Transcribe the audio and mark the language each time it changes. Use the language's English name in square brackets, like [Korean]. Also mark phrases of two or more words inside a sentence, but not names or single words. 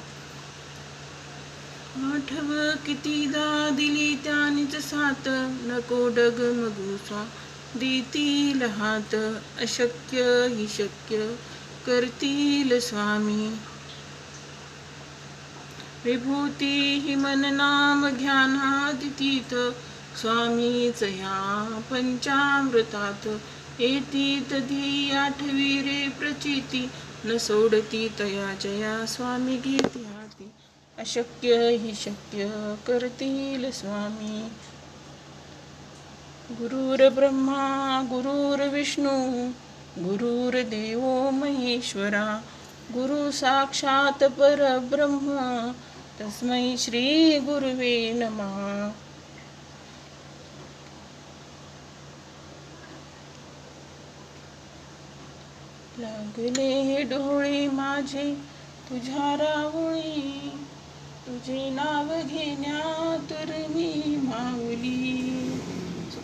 [Marathi] आठव कितीदा दिली त्यानीच साथ, नको डगमगू स्वामी देतील हात. अशक्य हि शक्य करतील स्वामी. विभूती हि मन नाम ध्यानादितीत, स्वामीच ह्या पंचामृतात येती तधी आठवी रे प्रचिती न सोडती तया जया स्वामी घेती हाती अशक्य ही शक्य करतील स्वामी [Sanskrit] गुरुर्ब्रह्मा गुरुर्विष्णू गुरुर्देव महेश्वरा गुरु साक्षात परब्रह्म तस्मै श्री गुरुवे नमः. [Marathi] लागले डोळे माझे तुझ्या रावळी तुझे नाव घेण्यात मी माऊली सुख